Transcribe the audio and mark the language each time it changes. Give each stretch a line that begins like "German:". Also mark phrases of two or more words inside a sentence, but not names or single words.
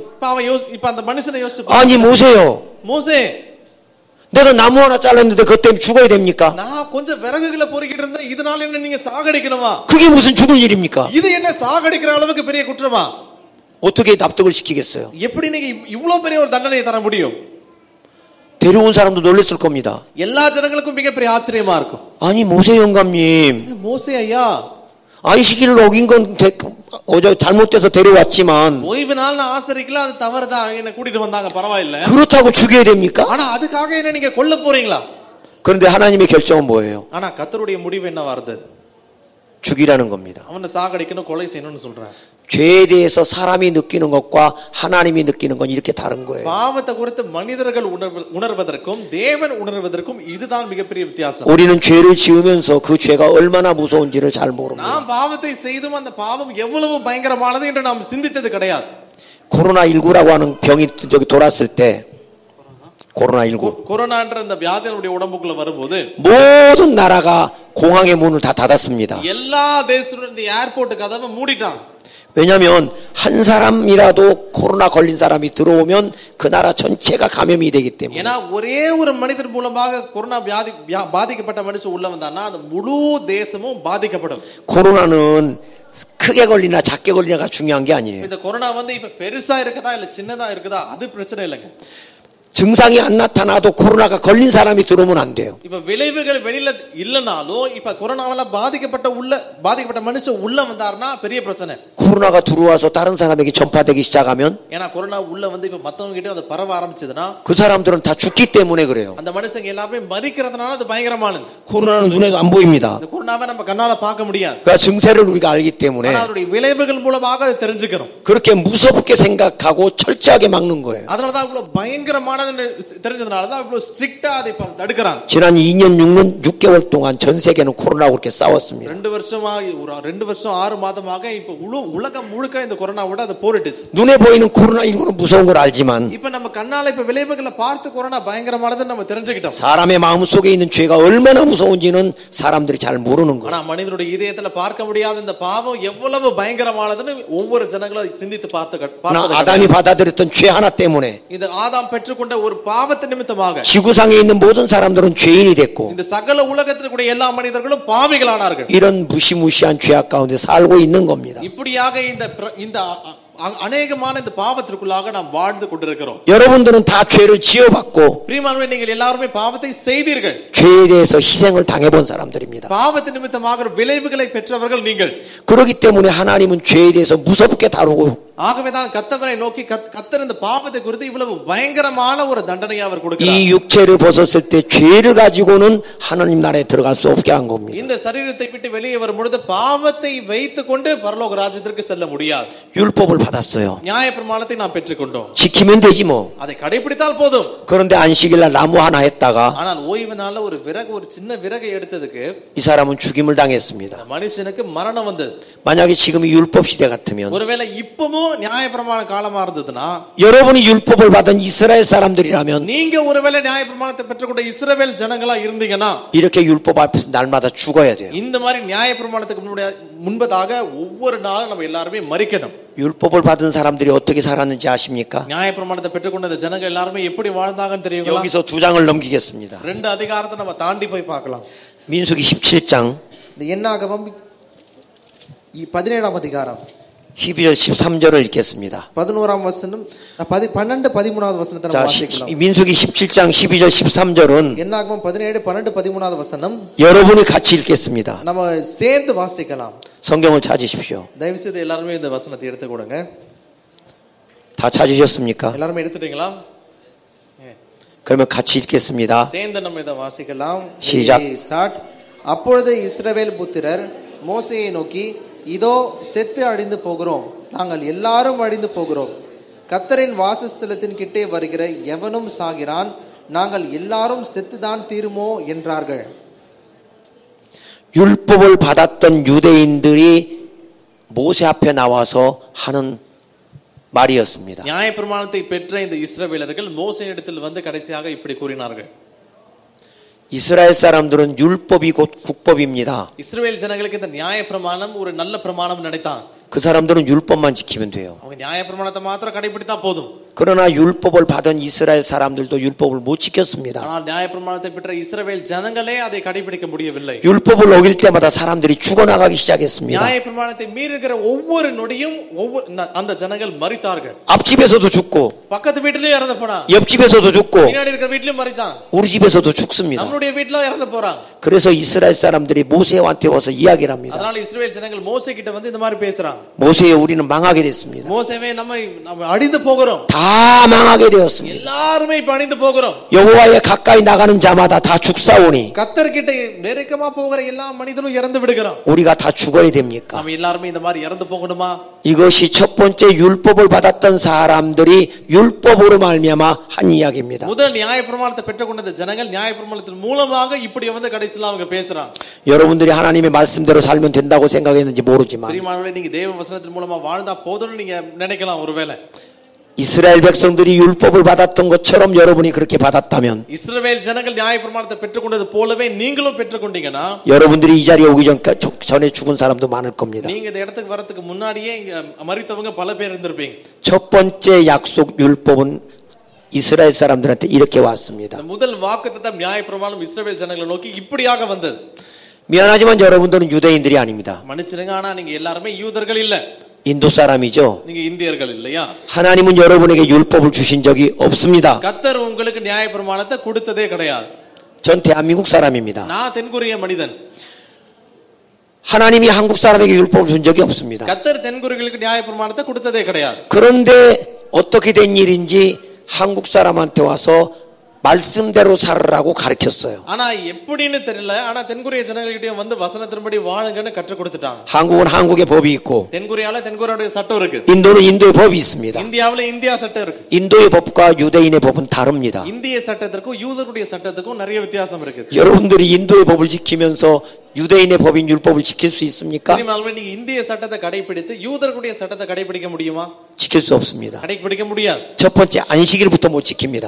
Tamil: இப்ப அந்த மனுஷனை யோசிச்சு பாருங்க.
Korean: 아니 모세요.
Tamil: மோசே,
Korean: 내가 나무 하나 잘랐는데 그것 때문에 죽어야 됩니까?
Tamil: நான் கொஞ்சம் விறகுகளை பொறுக்கிட்டு இருந்தேன், இதனால என்ன நீங்க சாகடிக்கணுமா?
Korean: 그게 무슨 죽을 일입니까?
Tamil: இது என்ன சாகடிக்கிற அளவுக்கு பெரிய குற்றமா?
Korean: 어떻게 납득을 시키겠어요?
Tamil: எப்படி நீங்க இவ்வளவு பெரிய ஒரு தண்டனையை தர முடியும்?
Korean: 데려온 사람도 놀랐을 겁니다.
Tamil: எல்லா ஜனங்களுக்கும் மிகப்பெரிய ஆச்சரியமா இருக்கும்.
Korean: 아니 모세 영감님,
Tamil: மோசே ஐயா,
Korean: 안식일을 어긴 건 어제 잘못돼서 데려왔지만
Tamil: ஓய்வு நாள் நான் ஆசரிக்கல, அது தவறுதான், என்ன கூட்டிட்டு வந்தாங்க, பரவாயில்லை.
Korean: 그렇다고 죽여야 됩니까?
Tamil: ஆனா அதுக்காக என்ன நீங்க கொல்ல போறீங்களா?
Korean: 그런데 하나님의 결정은 뭐예요?
Tamil: ஆனா கர்த்தருடைய முடிவு என்னவா இருந்தது?
Korean: 죽이라는 겁니다.
Tamil: அவனை சாகடிக்கணும், கொலை செய்யணும்னு சொல்றார்.
Korean: 죄에 대해서 사람이 느끼는 것과 하나님이 느끼는 건 이렇게 다른 거예요.
Tamil: பாவத்தை குறித்து மனிதர்கள் உணர்வதற்கும் தேவன் உணர்வதற்கும் இதுதான் மிகப்பெரிய வித்தியாசம்.
Korean: 우리는 죄를 지으면서 그 죄가 얼마나 무서운지를 잘 모릅니다.
Tamil: நாம் பாவத்தை செய்தும் அந்த பாவம் எவ்வளவு பயங்கரமானது என்று நாம் சிந்தித்தது கிடையாது.
Korean: 코로나19라고 하는 병이 저기 돌았을 때, 코로나19
Tamil: கொரோனான்ற அந்த வியாதி நம்முடைய உடம்புக்குள்ள வரும்போது
Korean: 모든 나라가 공항의 문을 다 닫았습니다.
Tamil: எல்லா தேசத்துல இந்த ஏர்போர்ட் கதவை மூடிட்டாங்க.
Korean: 왜냐하면 한 사람이라도 코로나 걸린 사람이 들어오면 그 나라 전체가 감염이 되기 때문에.
Tamil: ஏன்னா ஒரே ஒரு மனிதர் மூலமாக கொரோனா வியாதி பாதிக்கப்பட்ட மனுஷன் உள்ள வந்தானா அந்த முழு தேசமும் பாதிக்கப்படும்.
Korean: 코로나는 크게 걸리나 작게 걸리나가 중요한 게 아니에요.
Tamil: இந்த கொரோனா வந்து இப்ப பெருசா இருக்குதா இல்ல சின்னதா இருக்குதா அது பிரச்சனை இல்லைங்க.
Korean: 증상이 안 나타나도 코로나가 걸린 사람이 들어오면 안 돼요.
Tamil: இப்ப விளைவுகள் வெளியில இல்லனாலும் இப்ப கொரோனாவால பாதிக்கப்பட்ட மனுஷன் உள்ள வந்தாருன்னா பெரிய பிரச்சனை.
Korean: 코로나가 들어와서 다른 사람에게 전파되기 시작하면
Tamil: ஏன்னா கொரோனா உள்ள வந்து இப்ப மத்தவங்க கிட்ட அது பரவ ஆரம்பிச்சதுன்னா
Korean: 그 사람들은 다 죽기 때문에 그래요.
Tamil: அந்த மனுஷங்க எல்லாரும் மரிக்கிறதுனால அது பயங்கரமானது.
Korean: 코로나는 눈에 안 보입니다.
Tamil: இந்த கொரோனாவை நம்ம கண்ணால பார்க்க முடியாது.
Korean: 그 증세를 우리가 알기 때문에
Tamil: அதனுடைய விளைவுகள் மூலமாக அதை தெரிஞ்சுக்கிறோம்.
Korean: 그렇게 무섭게 생각하고 철저하게 막는 거예요.
Tamil: அதனால தான் இவ்வளவு பயங்கரமானதுன்னு தெரிஞ்சதுனால தான் இவ்வளவு ஸ்ட்ரிக்ட்டா அதை தடுக்கறாங்க.
Korean: 지난 2년 6개월 동안 전 세계는 코로나하고 그렇게 싸웠습니다.
Tamil: 2 வருஷம் 6 மாதமாக இப்ப உலகம் முழுக்க இந்த கொரோனாவோட அது போரிட்டுச்சு.
Korean: 눈에 보이는 코로나19는 무서운 걸 알지만
Tamil: இப்ப நம்ம கண்ணால இப்ப விளைவுகளை பார்த்து கொரோனா பயங்கரமானதுன்னு நம்ம தெரிஞ்சுக்கிட்டோம்.
Korean: 사람의 마음 속에 있는 죄가 얼마나 무서운지는 사람들이 잘 모르는 거예요.
Tamil: ஆனா மனிதனுடைய இதயத்துல பார்க்க முடியாத இந்த பாவம் எவ்வளவு பயங்கரமானதுன்னு ஒவ்வொரு ஜனங்களும் சிந்தித்து பார்த்து
Korean: 아담이 받아들였던 죄 하나 때문에
Tamil: இது ஆதாம் பெற்றுக்கொண்ட ஒரு பாவத்தின் நிமித்தமாக
Korean: 지구상에 있는 모든 사람들은 죄인이 됐고
Tamil: இந்த சகல உலகத்தில் கூடிய எல்லா மனிதர்களும் பாவிகளானார்கள்.
Korean: 이런 무시무시한 죄악 가운데 살고 있는 겁니다.
Tamil: இப்படியாக இந்த அநேகமான இந்த பாவத்திற்குள்ளாக நாம் வாழ்ந்து கொண்டிருக்கிறோம்.
Korean: 여러분들은 다 죄를 지어받고
Tamil: பிரியமானவர்களே, நீங்கள் எல்லாரும் பாவத்தை செய்தீர்கள்.
Korean: 죄에 대해서 희생을 당해본 사람들입니다.
Tamil: பாவத்தின் நிமித்தமாக விளைவுகளை பெற்றவர்கள் நீங்கள்.
Korean: 그렇기 때문에 하나님은 죄에 대해서 무섭게 다루고
Tamil: ஆகவேதான் கர்த்தரை நோக்கி கர்த்தர் இந்த பாவத்தை குறித்து இவ்வளவு பயங்கரமான ஒரு தண்டனையை அவர் கொடுக்கிறார்.
Korean: 이 육체를 벗었을 때 죄를 가지고는 하나님 나라에 들어갈 수 없게 한 겁니다.
Tamil: இந்த சரீரத்தை விட்டு வெளியே வரும் பொழுது பாவத்தை வைத்துக்கொண்டு பரலோக ராஜ்யத்திற்கு செல்ல முடியாது.
Korean: 율법을 받았어요.
Tamil: நியாயப்பிரமாணத்தை நாம் பெற்றுக்கொண்டோம்.
Korean: 지키면 되지 뭐.
Tamil: அதை கடைபிடித்தால் போதும்.
Korean: 그런데 안식일날 나무 하나 했다가
Tamil: ஆனால் ஓய்வு நாள்ல ஒரு சின்ன விறகை எடுத்ததுக்கு
Korean: 이 사람은 죽임을 당했습니다.
Tamil: மனுஷனுக்கு மரணம் வந்தது.
Korean: 만약에 지금이 율법 시대 같으면
Tamil: ஒருவேளை இப்பவும் நியாயப்பிரமாண காலமா இருந்ததுன்னா,
Korean: 여러분이 율법을 받은 이스라엘 사람들이라면
Tamil: நீங்க ஒருவேளை நியாயப்பிரமாணத்தை பெற்றுக்கொண்ட இஸ்ரவேல் ஜனங்களா இருந்தீங்கன்னா
Korean: 이렇게 율법 앞에서 날마다 죽어야 돼요.
Tamil: இந்த மாதிரி நியாயப்பிரமாணத்துக்கு முன்பதாக ஒவ்வொரு நாளும் நம்ம எல்லாருமே மரிக்கணும்.
Korean: 율법을 받은 사람들이 어떻게 살았는지 아십니까?
Tamil: நியாயப்பிரமாணத்தை பெற்றுக்கொண்ட ஜனங்கள் எல்லாரும் எப்படி வாழ்ந்தாங்கன்னு தெரியுங்களா?
Korean: 여기서 두 장을 넘기겠습니다.
Tamil: 2 அதிகாரத்தை நம்ம தாண்டி போய் பார்க்கலாம்.
Korean: 민수기 17장
Tamil: இந்த என்னாகமம் 17ஆம் அதிகாரம்
Korean: 12절 13절을 읽겠습니다.
Tamil: 11ஆம் வசனம் 12 13வது வசனத்தை நம்ம வாசிக்கலாம்.
Korean: 민수기 17장 12절 13절은
Tamil: என்னாகமம் 17 12 13வது வசனம்
Korean: 여러분이 같이 읽겠습니다.
Tamil: நம்ம சேர்ந்து வாசிக்கலாம்.
Korean: 성경을 찾으십시오.
Tamil: தயவு செய்து எல்லாரும் இந்த வசனத்தை எடுத்து கொடுங்க.
Korean: 다 찾으셨습니까?
Tamil: எல்லாரும் எடுத்துட்டீங்களா?
Korean: 그러면 같이 읽겠습니다.
Tamil: சேர்ந்து நம்ம இதை வாசிக்கலாம்.
Korean: 시작.
Tamil: ஸ்டார்ட். அப்பொழுது இஸ்ரவேல் புத்திரர் மோசேயை நோக்கி, இதோ செத்து அழிந்து போகிறோம், நாங்கள் எல்லாரும் அழிந்து போகிறோம். கர்த்தரின் வாசஸ்தலத்தின் கிட்டே வருகிற எவனும் சாகிறான், நாங்கள் எல்லாரும் செத்துதான் தீருமோ என்றார்கள்.
Korean: 율법을 받았던 유대인들이 모세 앞에 나와서 하는 말이었습니다.
Tamil: நியாயப்பிரமாணத்தை பெற்ற இந்த இஸ்ரவேலர்கள் மோசேயிடத்தில் வந்து கடைசியாக இப்படி கூறினார்கள்.
Korean: 이스라엘 사람들은 율법이 곧 국법입니다.
Tamil: இஸ்ரவேல் ஜனங்களுக்கு இந்த நியாயப்பிரமாணம் ஒரு நல்ல பிரமாணம் நினைத்தான்.
Korean: 그 사람들은 율법만 지키면 돼요.
Tamil: அவங்க நியாயப்பிரமாணத்தை மாத்திரம் கடைபிடித்தா போதும்.
Korean: 그러나 율법을 받은 이스라엘 사람들도 율법을 못 지켰습니다.
Tamil: ஆனால் நியாயப்பிரமாணத்தை பெற்ற இஸ்ரவேல் ஜனங்களே அதை கடைபிடிக்க முடியவில்லை.
Korean: 율법을 어길 때마다 사람들이 죽어나가기 시작했습니다.
Tamil: நியாயப்பிரமாணத்தை மீறுகிற ஒவ்வொரு நொடியும் அந்த ஜனங்கள் மரித்தார்கள்.
Korean: 앞집에서도 죽고
Tamil: பக்கத்து வீட்டிலும் இறந்து போறான்.
Korean: 옆집에서도 죽고
Tamil: பின்னாடி இருக்கிற வீட்டிலும் மரித்தான்.
Korean: 우리 집에서도 죽습니다.
Tamil: நம்மளுடைய வீட்டிலும் இறந்து போறான்.
Korean: 그래서 이스라엘 사람들이 모세한테 와서 이야기를 합니다.
Tamil: அதனால இஸ்ரவேல் ஜனங்கள் மோசே கிட்ட வந்து இந்த மாதிரி பேசுறாங்க.
Korean: 모세에 우리는 망하게 됐습니다.
Tamil: மோசேவே நம்ம அழிந்து போகிறோம்.
Korean: 다 망하게 되었습니다.
Tamil: எல்லாரும் இப்ப அழிந்து போகிறோம்.
Korean: 여호와에 가까이 나가는 자마다 다 죽사오니
Tamil: கர்த்தர் கிட்ட நெருக்கமா போகிற எல்லா மனிதனும் இறந்து விடுகிறான்.
Korean: 우리가 다 죽어야 됩니까?
Tamil: நம்ம எல்லாரும் இந்த மாதிரி இறந்து போகணுமா?
Korean: 이것이 첫 번째 율법을 받았던 사람들이 율법으로 말미암아 한 이야기입니다.
Tamil: முதல் நியாயப்பிரமாணத்தை பெற்றுக்கொண்ட ஜனங்கள் நியாயப்பிரமாணத்தின் மூலமாக இப்படி வந்து கடைசில அவங்க பேசுறாங்க.
Korean: 여러분들이 하나님의 말씀대로 살면 된다고 생각했는지 모르지만
Tamil: பிரியமானவர்களே, நீங்க தேவ வசனத்தின் மூலமா வாழ்ந்தா போதும்னு நீங்க நினைக்கலாம். ஒருவேளை
Korean: 이스라엘 백성들이 율법을 받았던 것처럼 여러분이 그렇게 받았다면
Tamil: இஸ்ரவேல் ஜனங்கள் நியாயப்பிரமாணத்தை பெற்றுக்கொண்டது போலவே நீங்களும் பெற்றுக்கொண்டீங்கன்னா
Korean: 여러분들이 이 자리에 오기 전에 죽은 사람도 많을 겁니다.
Tamil: நீங்க இந்த இடத்துக்கு வரதுக்கு முன்னாடியே இங்க மரித்தவங்க பல பேர் இருந்திருப்பீங்க.
Korean: 첫 번째 약속 율법은 이스라엘 사람들한테 이렇게 왔습니다.
Tamil: முதல் வாக்குத்தத்தம் நியாயப்பிரமாணம் இஸ்ரவேல் ஜனங்களை நோக்கி இப்படியாக வந்தது.
Korean: 미안하지만 여러분들은 유대인들이 아닙니다.
Tamil: மன்னிச்சிடுங்க, ஆனா நீங்க எல்லாருமே யூதர்கள் இல்ல.
Korean: 인도 사람이죠.
Tamil: நீங்க இந்தியர்கள் இல்லையா?
Korean: 하나님은 여러분에게 율법을 주신 적이 없습니다.
Tamil: கர்த்தர் உங்களுக்கு நியாயப்பிரமாணத்தை கொடுத்ததே கிடையாது.
Korean: 전 대한민국 사람입니다.
Tamil: நான் தென்கொரிய மனிதன்.
Korean: 하나님이 한국 사람에게 율법을 준 적이 없습니다.
Tamil: கர்த்தர் தென்கொரியர்களுக்கு நியாயப்பிரமாணத்தை கொடுத்ததே கிடையாது.
Korean: 그런데 어떻게 된 일인지 한국 사람한테 와서 말씀대로 살으라고 가르쳤어요.
Tamil: ஆனா எப்படின்னு தெரியல, ஆனா தென்கொரிய ஜனங்கள்கிட்ட வந்து வசனத்தின்படி வாழுங்கன்னு கற்றுக் கொடுத்துட்டாங்க.
Korean: 한국은 한국의 법이 있고
Tamil: தென்கொரியால தென்கொரியாவுடைய சட்டம் இருக்கு.
Korean: 인도는 인도의 법이 있습니다.
Tamil: இந்தியாவுல இந்தியா சட்டம் இருக்கு.
Korean: 인도의 법과 유대인의 법은 다릅니다.
Tamil: இந்திய சட்டத்திற்கும் யூதருடைய சட்டத்துக்கும் நிறைய வித்தியாசம் இருக்கு.
Korean: 여러분들이 인도의 법을 지키면서 유대인의 법인 율법을 지킬 수 있습니까?
Tamil: நீங்க இந்திய சட்டத்தை கடைபிடித்து யூதர்களுடைய சட்டத்தை கடைபிடிக்க முடியுமா?
Korean: 지킬 수 없습니다.
Tamil: கடைபிடிக்க முடியாது.
Korean: 첫 번째 안식일부터 못 지킵니다.